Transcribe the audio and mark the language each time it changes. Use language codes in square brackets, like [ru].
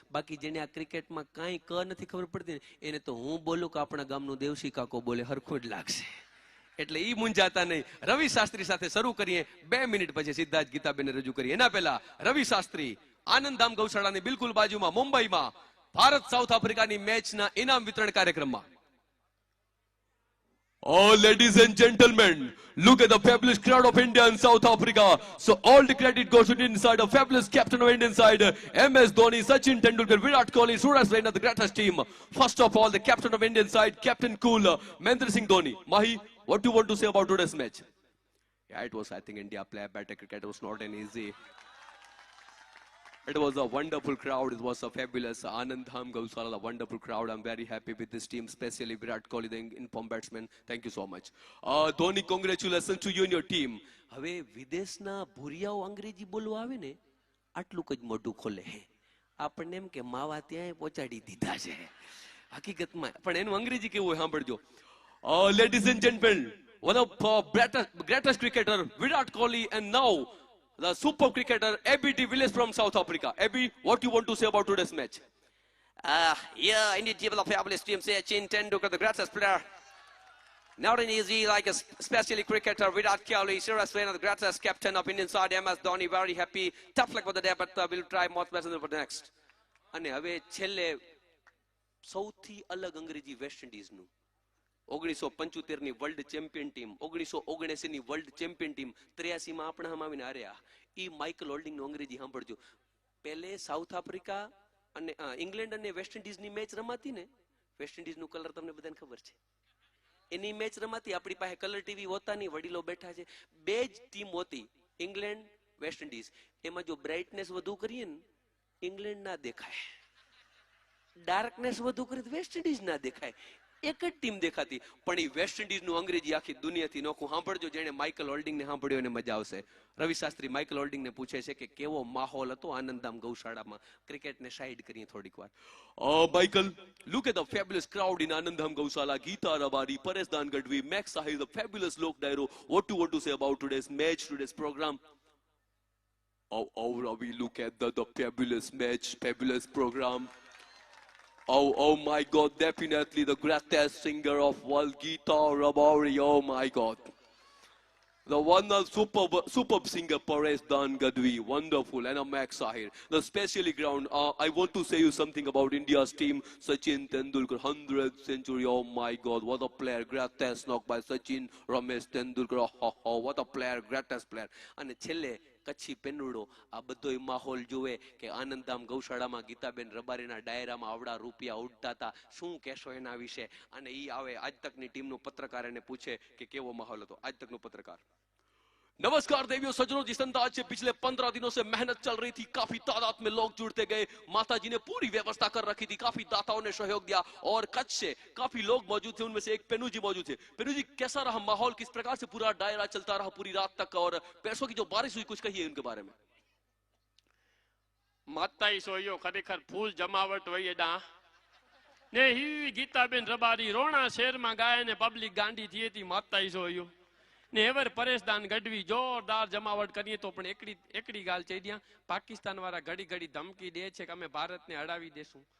[gu] બાકી જેને આ ક્રિકેટમાં કાંઈ નથી ખબર પડતી ને એને તો હું બોલું કે આપણા ગામનું દેવસી કાકો બોલે હરખું જ લાગશે. એટલે ઈ મૂંઝાતા નહીં. રવિ શાસ્ત્રી સાથે શરૂ કરીએ, 2 મિનિટ પછી સીધા જ ગીતાબેન રજૂ કરીએ. એના પહેલા રવિ શાસ્ત્રી આનંદધામ ગૌશાળાની બિલકુલ બાજુમાં મુંબઈમાં ભારત સાઉથ આફ્રિકાની મેચના ઇનામ વિતરણ કાર્યક્રમમાં. [en] Oh, ladies and gentlemen, look at the fabulous crowd of India and South Africa. So all the credit goes to the inside, a fabulous captain of Indian side, MS Dhoni, Sachin Tendulkar, Virat Kohli, Suraj Raina, the greatest team. First of all, the captain of Indian side, Captain Cool, Mahendra Singh Dhoni. Mahi, what do you want to say about today's match? Yeah, it was, I think, India play better cricket. It was not an easy. It was a wonderful crowd. It was a fabulous Anandham Gausala, a wonderful crowd. I'm very happy with this team, especially Virat Kohli, the inform batsman. Thank you so much. Dhoni, congratulations to you and your team. [gu] હવે વિદેશના ભૂરિયાઓ અંગ્રેજી બોલવા આવે ને આટલું જ મોઢું ખોલે. આપણને એમ કે માવા ત્યાં પહોંચાડી દીધા છે. હકીકતમાં પણ એનું અંગ્રેજી કેવું હોય સાંભળજો. [en] Ladies and gentlemen, one of greatest cricketer Virat Kohli and now the super cricketer Abby de Villiers from South Africa. Abby, what do you want to say about today's match? Yeah, India team of fabulous team, Sachin Tendulkar, the greatest player. Not an easy, like especially cricketer Virat Kohli, Suraj Raina, the greatest captain of Indian side, MS Dhoni, very happy. Tough luck for the day, but we'll try much better for the next. [gu] અને હવે છેલ્લે સૌથી અલગ અંગ્રેજી waste ઇન્ડિઝનું 1975 ની world champion team, 1979 ની world champion team, 83 માં આપણા હમ આવીને હાર્યા. ઈ માઇકલ હોલ્ડિંગ નું અંગ્રેજી સાંભળજો. પહેલે સાઉથ આફ્રિકા અને ઇંગ્લેન્ડ અને વેસ્ટ ઇન્ડિઝની મેચ રમાતી ને, વેસ્ટ ઇન્ડિઝ નું કલર તમને બધાને ખબર છે, એની મેચ રમાતી. આપણી પાસે કલર ટીવી હોતા નહીં, વડીલો બેઠા છે, બે જ ટીમ હોતી, ઇંગ્લેન્ડ વેસ્ટ ઇન્ડિઝ. એમાં જો બ્રાઇટનેસ વધુ કરીએ ને ઇંગ્લેન્ડ ના દેખાય, ડાર્કનેસ વધુ કરીએ તો વેસ્ટ ઇન્ડિઝ ના દેખાય. એક જ ટીમ દેખાતી. પણ એ વેસ્ટ ઇન્ડિઝ નું અંગ્રેજી આખી દુનિયાથી નોખું. સાંભળજો, જેને માઇકલ હોલ્ડિંગ ને સાંભળ્યો એને મજા આવશે. રવિ શાસ્ત્રી માઇકલ હોલ્ડિંગ ને પૂછે છે કે કેવો માહોલ હતો આનંદધામ ગૌશાળામાં. ક્રિકેટને સાઈડ કરીએ થોડીક વાર. [en] Michael, look at the fabulous crowd in Anandham Gaushala. Geeta Rabari, Paresh Dan Gadvi, Max Sahil, the fabulous Lok Dairo. What do you want to say about today's match, today's program? Oh, Ravi, look at the fabulous match, fabulous program. Oh my God, definitely the greatest singer of world, Geeta Rabari. Oh my God. The one superb singer, Paresh Dan Gadvi. Wonderful. And a Max Sahir. The specially ground, I want to say you something about India's team. Sachin Tendulkar, 100th century. Oh my God, what a player. Greatest knock by Sachin Ramesh Tendulkar. Oh, what a player, greatest player. [gu] And છેલ્લે કચ્છી પેનુડો. આ બધો માહોલ જુએ કે આનંદધામ ગૌશાળામાં ગીતાબેન રબારીના ડાયરામાં આવડા રૂપિયા ઉડતા હતા. શું કહેશો એના વિશે? અને ઈ આવે આજ તકની ટીમનો પત્રકાર એને પૂછે કે કેવો માહોલ હતો. આજ તકનો પત્રકાર. [hi] नमस्कार देवियों सज्जनों, जिस अंदाज से पिछले 15 दिनों से मेहनत चल रही थी, काफी तादाद में लोग जुड़ते गए, माता जी ने पूरी व्यवस्था कर रखी थी, काफी दाताओं ने सहयोग दिया और कच्छ से काफी लोग मौजूद थे. उनमें से एक पेनू जी मौजूद थे. पेनू जी, कैसा रहा माहौल, किस प्रकार से पूरा दायरा चलता रहा पूरी रात तक, और पैसों की जो बारिश हुई कुछ कहिए उनके बारे में. [gu] માતાઈ સોયો ખરેખર ફૂલ જમાવટ હોય એડા ને હી ગીતાબેન રબારી રોણા શહેરમાં ગાય ને પબ્લિક ગાંડી થઈ હતી. માતાઈ સોયો ને એવર પરેશ દાન ગઢવી જોરદાર જમાવટ કરીએ તો પણ એકડી ગાલ છે ત્યાં પાકિસ્તાન વાળા ઘડી ઘડી ધમકી દે છે કે અમે ભારતને હરાવી દેશું.